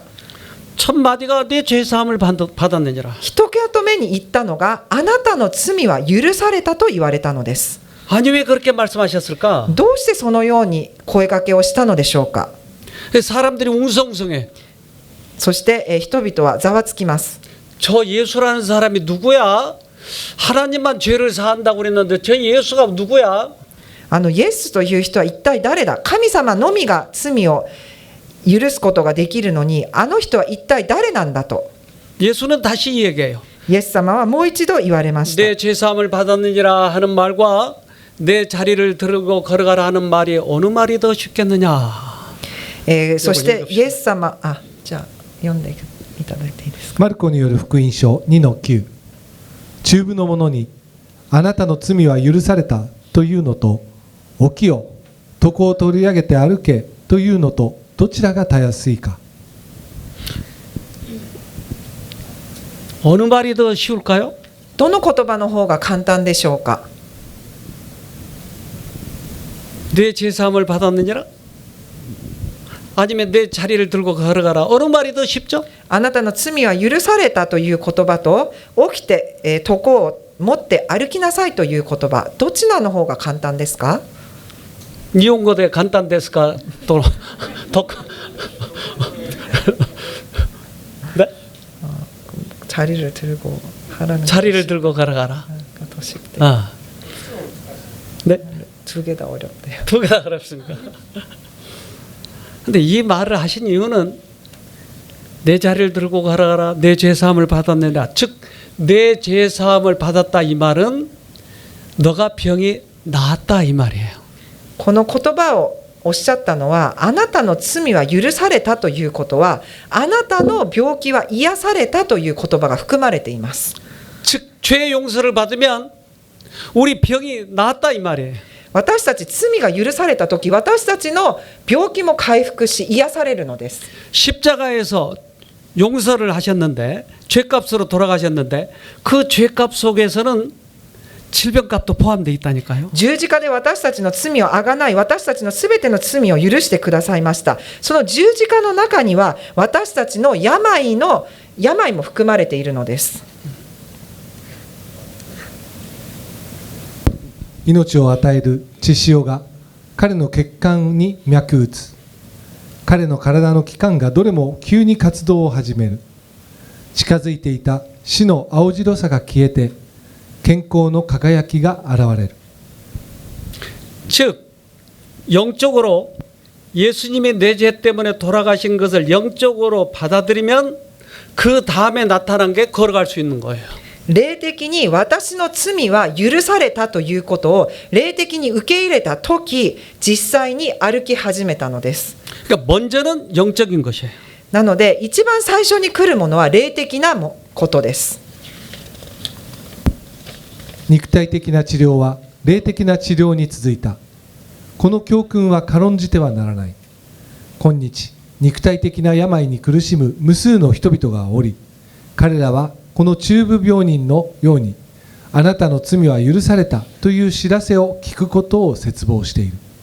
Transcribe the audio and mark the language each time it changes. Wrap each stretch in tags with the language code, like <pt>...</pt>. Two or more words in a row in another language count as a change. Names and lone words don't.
<ko>첫 마디가 내 죄 사함을 받았느니라.</ko> <ja>一言目に言ったのが、あなたの罪は許されたと言われたのです。</ja> <ko>아니 왜 그렇게 말씀하셨을까?</ko> <ja>どうしてそのように声掛けをしたのでしょうか。</ja> <ko>사람들이 웅성웅성해.</ko> <ja>そして、人々はざわつきます。</ja> <ko>저 예수라는 사람이 누구야? 하나님만 죄를 사한다고 그랬는데 저 예수가 누구야?</ko> <ja>イエスという人は一体誰だ。神様のみが罪を許すことができるのに、あの人は一体誰なんだと。</ja> <ko>예수는 다시 얘기해요.</ko> <ja>イエス様はもう一度言われました。</ja> <ko>내 죄 사함을 받았느니라 하는 말과 내 자리를 들고 걸어가라 하는 말이 어느 말이 더 쉽겠느냐?</ko> <ja>そしてイエス様、じゃあ読んでいただいていいですか。マルコによる福音書 2-9 中部の者にあなたの罪は許されたというのと起きよ床を取り上げて歩けというのとどちらがたやすいか。</ja> <ko>어느 말이 더 쉬울까요?</ko> <ja>どの言葉の方が簡単でしょうか。</ja> <ko>내 죄 사함을 받았느니라? 아니면 내 자리를 들고 걸어가라. 어느 말이 더 쉽죠?</ko> <ja>あなたの罪は許されたという言葉と、起きて、床を持って歩きなさいという言葉、どちらの方が簡単ですか。</ja> <ko>일본어대 간단데스까? 또 네? 자리를 들고 하라는 자리를 들고 걸어가라. 더 쉽대. 네? 두 개 다 어렵대요. 두 개 다 어렵습니까? 근데 이 말을 하신 이유는 내 자리를 들고 걸어가라. 내 죄 사함을 받았느냐. 즉 내 죄 사함을 받았다 이 말은 너가 병이 나았다 이 말이에요.</ko> <ja>この言葉をおっしゃったのは、あなたの罪は許されたということは、あなたの病気は癒されたという言葉が含まれています。</ja> <ko>즉 죄 용서를 받으면 우리 병이 나았다 이 말이에요.</ko> <ja>私たち罪が許されたとき、私たちの病気も回復し癒されるのです。</ja> <ko>십자가에서 용서를 하셨는데 죄값으로 돌아가셨는데 그 죄값 속에서는 질병값도 포함되어 있다니까요.</ko> <ja>十字架で私たちの罪をあがない、私たちのすべての罪を許してくださいました。その十字架の中には私たちの病も含まれているのです。命を与える血潮が彼の血管に脈打つ。彼の体の器官がどれも急に活動を始める。近づいていた死の青白さが消えて健康の輝きが現れる。</ja> <ko>즉 영적으로 예수님이 내 죄 때문에 돌아가신 것을 영적으로 받아들이면 그 다음에 나타난 게 걸어갈 수 있는 거예요.</ko> <ja>霊的に私の罪は許されたということを霊的に受け入れたとき、実際に歩き始めたのです。</ja> <ko>그러니까 먼저는 영적인 것이에요.</ko> <ja>なので一番最初に来るものは霊的なことです。肉体的な治療は霊的な治療に続いた。この教訓は軽んじてはならない。今日肉体的な病に苦しむ無数の人々がおり、彼らはこの中部病人のようにあなたの罪は許されたという知らせを聞くことを切望している。</ja>